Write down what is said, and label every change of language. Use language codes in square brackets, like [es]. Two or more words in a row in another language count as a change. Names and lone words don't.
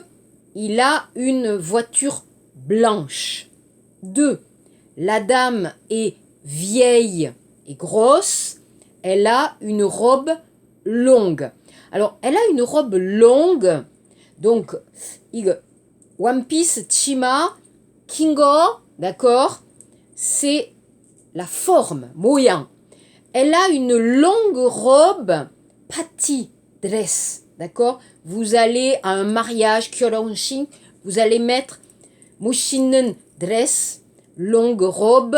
[fr] Il a une voiture blanche. 2. La dame est vieille et grosse. Elle a une robe longue. Alors, elle a une robe longue. Donc, [en] One Piece, [ko] 치마, 긴 거, [fr] d'accord? C'est la forme, 모양. Elle a une longue robe, 파티, dress, d'accord? Vous allez à un mariage, 결혼식, vous allez mettre 멋있는 dress, longue robe.